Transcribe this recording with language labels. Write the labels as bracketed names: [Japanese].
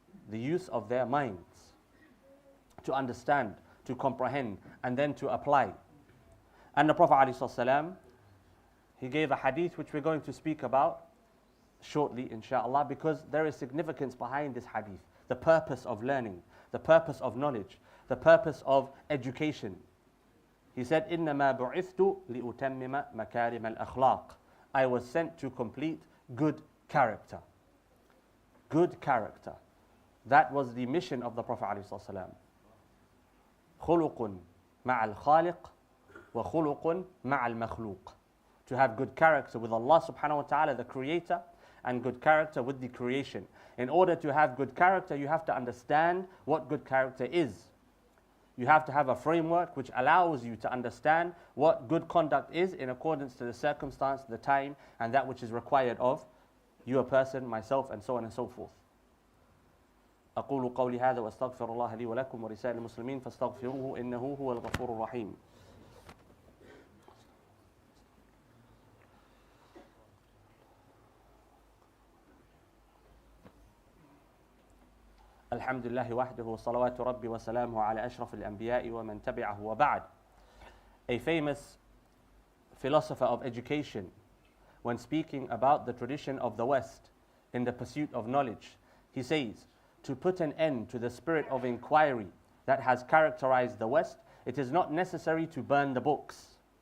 [English] The use of their minds to understand, to comprehend, and then to apply. And the Prophet ﷺ, he gave a hadith which we're going to speak about shortly, inshaAllah, because there is significance behind this hadith. The purpose of learning, the purpose of knowledge, the purpose of education. He said, [Arabic] إِنَّمَا بُعِثْتُ لِأُتَمِّمَ مَكَارِمَ الْأَخْلَاقِ. [English] I was sent to complete good character. Good character. That was the mission of the Prophet ﷺ. [Arabic] خُلُقٌ مَعَ الْخَالِقِ وَخُلُقٌ مَعَ الْمَخْلُوقِ. [English] To have good character with Allah subhanahu wa ta'ala, the creator, and good character with the creation. In order to have good character, you have to understand what good character is. You have to have a framework which allows you to understand what good conduct is in accordance to the circumstance, the time, and that which is required of you, a person, myself, and so on and so forth. [Arabic] أقول قولي هذا وأستغفر الله لي ولكم ولسائر المسلمين فاستغفروه إنه هو الغفور الرحيم. الحمد لله وحده وصلوات ربي وسلامه على أشرف الأنبياء ومن تبعه وبعد. [English] A famous philosopher of education, when speaking about the tradition of the West in the pursuit of knowledge, he says, to put an end to the spirit of inquiry that has characterized the West, it is not necessary to burn the books.